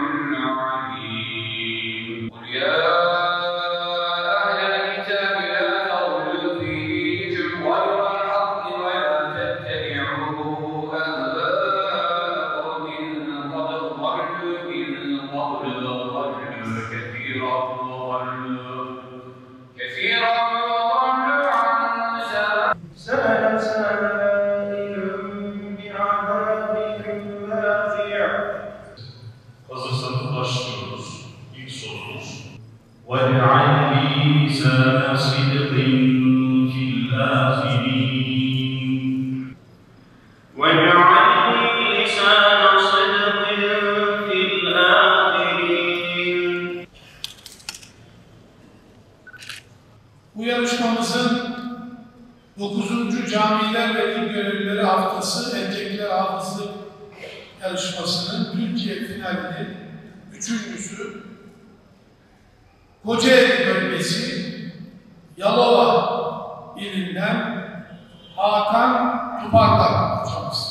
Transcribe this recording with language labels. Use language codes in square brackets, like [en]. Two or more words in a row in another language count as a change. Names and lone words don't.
[ar] العليم قل يا أهل الكتاب لا تغلوا في دينكم غير الحق ولا تتبعوا أهواء قوم قد ضلوا من قبل وضلوا كثيرا وضلوا عن سواء سائل بعذاب واقع [tr] Hazırsanız başlıyoruz. İlk sorumuz. [ar] وَاجْعَلْ لِي لِسَانَ صِدْقٍ فِي الْآخِرِينَ واجعل لي لسان صدق في الآخرين [tr] Bu yarışmamızın 9. Camiler ve İl Görevlileri Haftası Entegre Hafızlık Yarışması'nın Türkiye finalinin 3.'sü Kocaeli bölgesi Yalova ilinden Hakan Tuparlak hocamız.